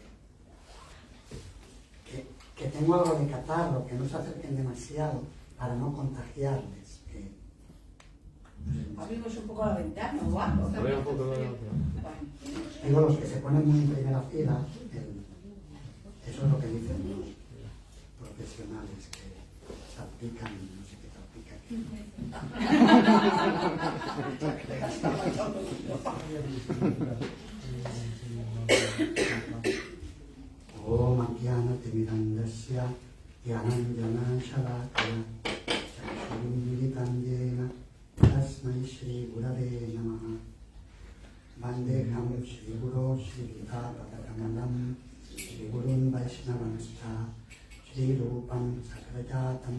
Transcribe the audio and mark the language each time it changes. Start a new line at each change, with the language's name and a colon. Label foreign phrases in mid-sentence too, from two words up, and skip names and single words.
Spanish: Que tengo algo de catarro, que no se acerquen demasiado para no contagiarles. Abrimos un poco la ventana o algo. Digo, los que se ponen muy en primera fila, eso es lo que dicen los profesionales, que salpican, no sé qué salpican.
Sanskrit: ॐ अज्ञान तिमिरान्धस्य ज्ञानाञ्जन शलाकया चक्षुरुन् मिलितम् येन तस्मै श्री गुरवे नमः वन्देहम् श्री गुरु श्री गीता-पदकमलम् श्री गुरून् वैष्णवांश्च श्री रूपम् सक्रजातम्